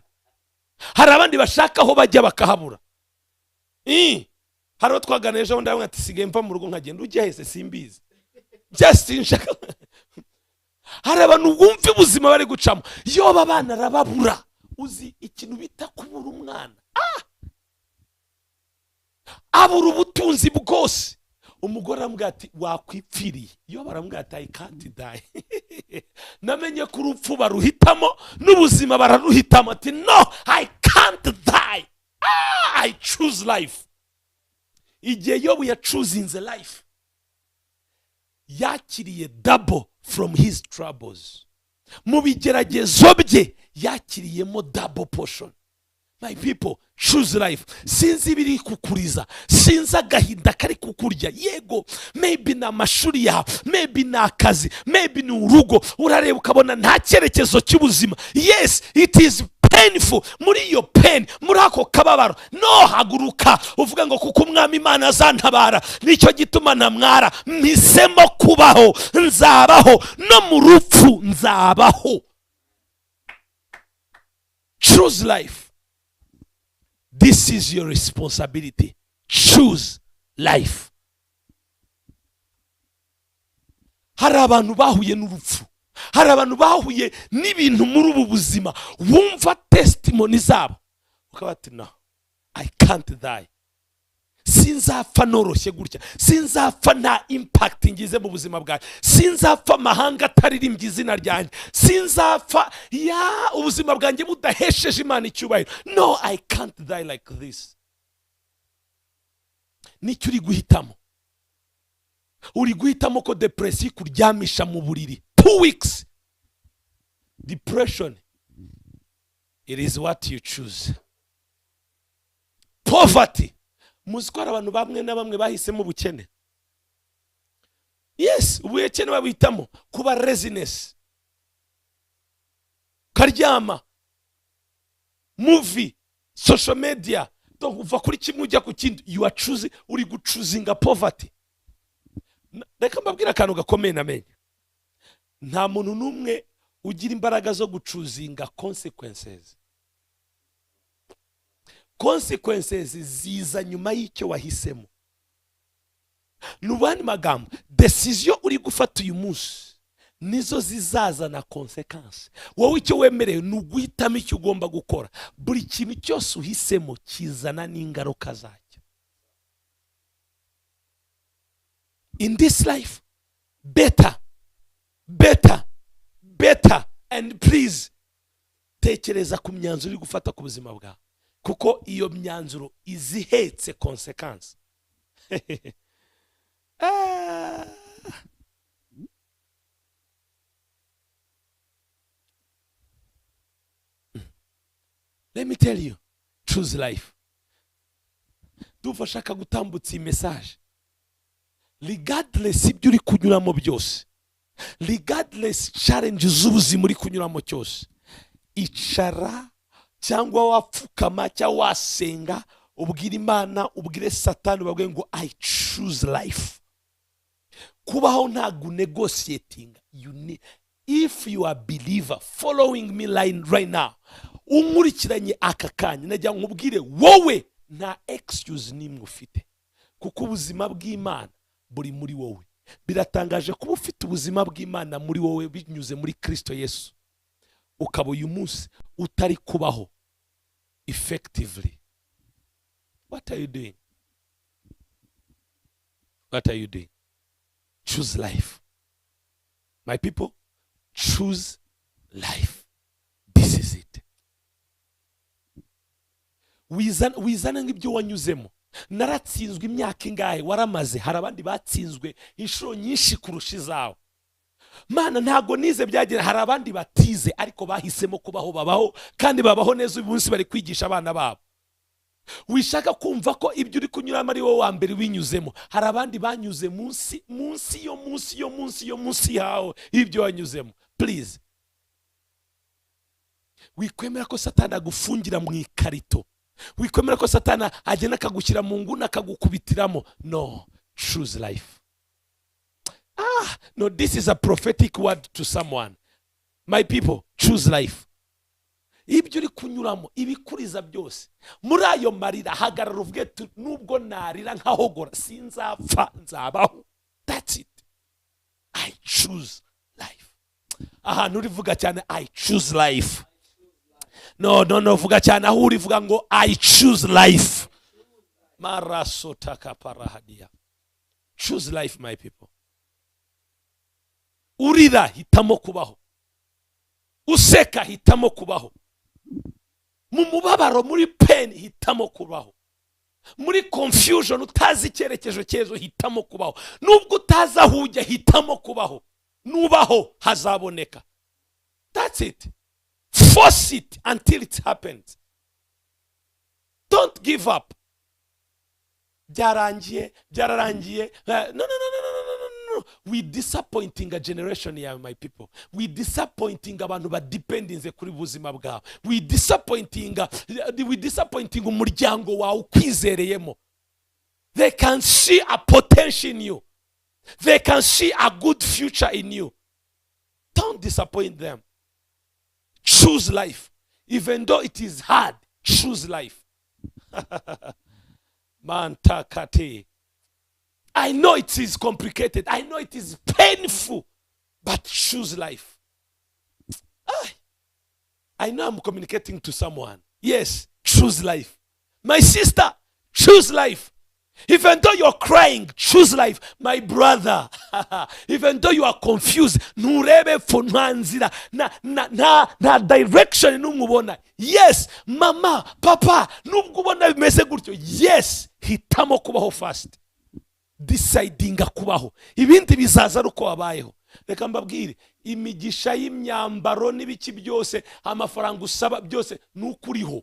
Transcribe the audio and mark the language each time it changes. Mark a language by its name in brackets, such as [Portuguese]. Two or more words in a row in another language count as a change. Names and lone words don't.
[Kinyarwanda] Hari abandi bashaka aho bajya bakahabura. Hari twaganira ejo ndabona ati sigaye mva mu rugo nkagenda, ujya hese simbizi, just nshaka. Hari abantu bumva ubuzima bari gucamo. Yoba abana arababura. Uzi ikintu bita kubura umwana, abura ubutunzi bwose. Umugore aramubwira ati wakwipfiriye. Yoba aramubwira ati [English] I can't die. [Kinyarwanda] Namenye ko urupfu baruhitamo n'ubuzima bararuhitamo. Ati no, [English] I can't die. I choose life. [Kinyarwanda] Igihe Yobu ya [English] choosing the life, yakiriye double from his troubles. [Kinyarwanda] Mu bigeragezo bye yakiriyemo [English] double portion. My people, choose life. [Kinyarwanda] Sinzi biri kukuriza, sinzi agahinda kari kukurya. Yego, maybe na mashuri yawe, maybe na akazi, maybe ni urugo. Urareba ukabona nta cyerekezo cy'ubuzima. [English] Yes, it is painful, [Kinyarwanda] muri iyo pain, muri ako kababaro, no haguruka uvuga ngo kuko umwami Imana azantabara, nicyo gituma ntamwara, mpisemo kubaho, nzabaho, no mu rupfu nzabaho. [English] Choose life. This is your responsibility. Choose life. [Kinyarwanda] Hari abantu bahuye n'urupfu, hari abantu bahuye n'ibintu muri ubu buzima, wumva testimony zabo ukaba ati no, [English] I can't die. [Kinyarwanda] Sinzapfa noroshye gutya, sinzapfa nta impact ngize mu buzima bwawe, sinzapfa amahanga ataririmbye izina ryanjye, sinzapfa ya ubuzima bwanjye budahesheje Imana icyubahiro. [English] No, I can't die like this. [Kinyarwanda] Nicyo uri guhitamo. Uri guhitamo ko depression kuryamisha mu buriri 2 weeks. [English] Depression, it is what you choose. Poverty, [Kinyarwanda] muzi ko hari abantu bamwe na bamwe bahisemo ubukene. Yes, ubukene babihitamo. Kuba laziness, karyama, movie, [English] social media, [Kinyarwanda] uva kuri kimwe ujya ku kindi. [English] You are choosing, [Kinyarwanda] uri guchuzinga poverty. Reka mbabwira akantu gakomeye namenye. Nta muntu n'umwe ugira imbaraga zo guchuzinga consequences. Consequences ziza nyuma y'icyo wahisemo. Nubani magambo, decision uri gufata uyu munsi nizo zizazana consequence. Wowe icyo wemerewe ni uguhitamo icyo ugomba gukora. Buri kintu cyose uhisemo kizana n'ingaruka zacyo. [English] In this life, better, and please, [Kinyarwanda] tekereza ku myanzuro uri gufata ku buzima bwawe, kuko iyo myanzuro izihetse consequence. [English] Let me tell you, choose life. [Kinyarwanda] Dufashaka gutambutsa iyi message. Regardless ibyo uri kunyuramo byose, [English] regardless challenges [Kinyarwanda] z'ubuzima uri kunyuramo cyose, icara cyangwa wapfukama cyangwa wasenga, ubwira Imana, ubwire Satani, ubabwire ngo [English] I choose life. [Kinyarwanda] Kubaho ntago negotiating. [English] You need, if you are a believer following me right now, [Kinyarwanda] unkurikiranye aka kanya, najya nkubwire wowe nta excuse nimwe ufite, kuko ubuzima bw'Imana buri muri wowe. Biratangaje kuba ufite ubuzima bw'Imana muri wowe binyuze muri Kristo Yesu, ukaba uyu munsi utari kubaho effectively. [English] What are you doing? What are you doing? Choose life. My people, choose life. This is it. [Kinyarwanda] Wizana ngibyo wanyuzemo. Naratsinzwe imyaka ingahe waramaze, hari abandi batsinzwe inshuro nyinshi kurusha izawe. Mana ntago nize byagera, hari abandi batize ariko bahisemo kubaho, babaho kandi babaho neza. Uyu munsi bari kwigisha abana babo. Wishaka kumva ko ibyo uri kunyuramo ari wowe wa mbere winyuzemo, hari abandi banyuze munsi yawe ibyo wanyuzemo. Please, wikwemera ko Satani agufungira mu ikarito, wikwemera ko Satani agenda akagushyira mu nguni akagukubitiramo. [English] No, choose life. No, this is a prophetic word to someone. My people, choose life. [Kinyarwanda] Ibyo uri kunyuramo, ibikuriza byose, muri ayo marira hagarara uvuge nubwo narira nkahogora, sinzapfa nzabaho. [English] That's it. I choose life. [Kinyarwanda] Ahantu urivuga cyane [English] I choose life. No, [Kinyarwanda] vuga cyane aho urivuga ngo [English] I choose life. Maraso takaparahadia. Choose life, my people. [Kinyarwanda] Urira, hitamo kubaho. Useka, hitamo kubaho. Mu mubabaro, muri pain, hitamo kubaho. Muri confusion, utazi icyerekezo cyezo, hitamo kubaho. Nubwo utazi aho ujya, hitamo kubaho. Nubaho hazaboneka. [English] That's it. Force it until it happens. Don't give up. [Kinyarwanda] Byararangiye. No. no. [English] We disappointing a generation here, my people. We disappointing [Kinyarwanda] abantu badependinze kuri buzima bwawe. [English] We disappointing [Kinyarwanda] umuryango wawe ukwizereyemo. [English] They can see a potential in you. They can see a good future in you. Don't disappoint them. Choose life. Even though it is hard, choose life. Mantakate. I know it is complicated. I know it is painful. But choose life. I know I'm communicating to someone. Yes, choose life. My sister, choose life. Even though you're crying, choose life. My brother, even though you are confused, [Kinyarwanda] nurebe funanzira na direction numubona. Yes, mama, papa, nubwo ubona bimeze gutyo. Yes, hitamo kubaho fast. Decidinga kubaho. Ibindi bizaza uko wabayeho. Reka mbabwire, imigisha y'imyambaro n'ibiki byose, amafaranga usaba byose nukuriho.